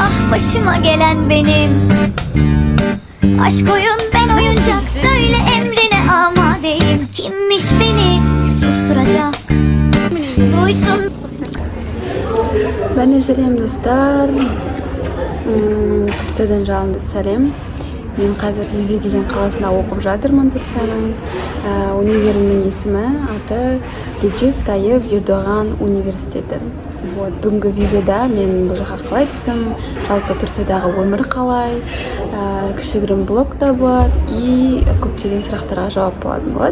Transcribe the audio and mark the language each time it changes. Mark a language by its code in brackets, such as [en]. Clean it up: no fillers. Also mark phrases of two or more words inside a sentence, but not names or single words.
[tr] başıma gelen benim. Aşk oyun, ben oyuncak, söyle emrine amadeyim. Kimmiş beni susturacak, duysun. Bana selam dostlar. Turkiyadan [kk] жалынды сәлем. Мен қазір Rize деген қаласында оқып жатырмын. Түркияның универінің есімі аты Recep Tayyip Erdoğan университеті. Вот, бүгінгі видеода мен бұл жаққа қалай түстім, жалпы Түркиядағы өмір қалай, кішігірім блог да болады и көптеген сұрақтарға жауап болады.